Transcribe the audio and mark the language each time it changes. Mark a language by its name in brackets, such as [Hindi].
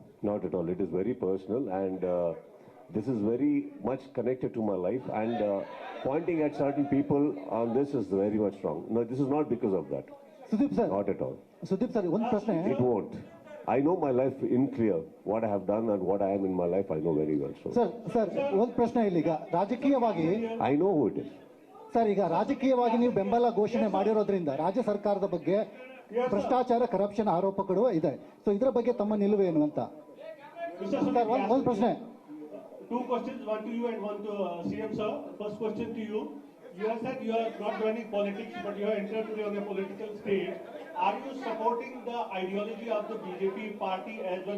[English] Not at all. It is very personal, and this is very much connected to my life, and pointing at certain people on this is very much wrong. No, this is not because of that. Sudeep sir. Not at all. Sudeep sir, one question. It won't. I know my life in clear. What I have done and what I am in my life, I know very well. So. [Kannada] Sir, one ಪ್ರಶ್ನೆ ಇಲ್ಲಿ ಈಗ ರಾಜಕೀಯವಾಗಿ [English] I know who it is. [Kannada] Sir, ಈಗ ರಾಜಕೀಯವಾಗಿ ನೀವು ಬೆಂಬಲ ಘೋಷಣೆ ಮಾಡಿರೋದ್ರಿಂದ ರಾಜ್ಯ ಸರ್ಕಾರದ ಬಗ್ಗೆ ಭ್ರಷ್ಟಾಚಾರ ಕರಪ್ಷನ್ ಆರೋಪಗಳು ಇದೆ. ಸೊ ಇದರ ಬಗ್ಗೆ ತಮ್ಮ ನಿಲುವೇನು ಅಂತ? ಸರ್, ಒಂದು ಪ್ರಶ್ನೆ. [English] Two questions, one to you and one to CM sir. First question to you. You have said you are not joining politics, but you have entered today on a political stage. Are you supporting the ideology of the BJP party as well?